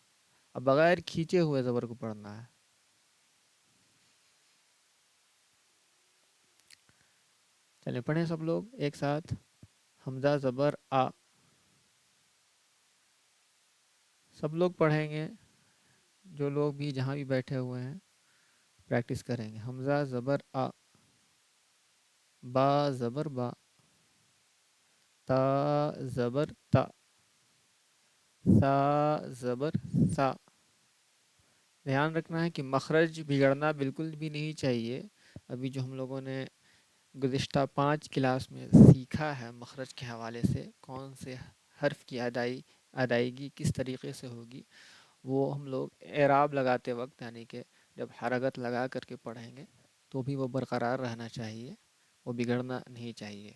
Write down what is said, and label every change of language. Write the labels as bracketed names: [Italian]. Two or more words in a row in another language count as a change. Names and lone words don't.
[Urdu] اب بغیر کھینچے ہوئے زبر کو پڑھنا ہے. چلیں پڑھیں سب لوگ ایک ساتھ. حمزہ زبر آ. سب لوگ پڑھیں گے، جو لوگ بھی جہاں بھی بیٹھے ہوئے ہیں پریکٹس کریں گے. حمزہ زبر آ. با زبر با. تا زبر تا. سا زبر سا. دھیان رکھنا ہے کہ مخرج بگڑنا بالکل بھی نہیں چاہیے. ابھی جو ہم لوگوں نے گزشتہ 5 کلاس میں سیکھا ہے مخرج کے حوالے سے، کون سے حرف کی ادائیگی کس طریقے سے ہوگی، وہ ہم لوگ اعراب لگاتے وقت یعنی کہ جب حرکت لگا کر کے پڑھیں گے تو بھی وہ برقرار رہنا چاہیے، وہ بگڑنا نہیں چاہیے.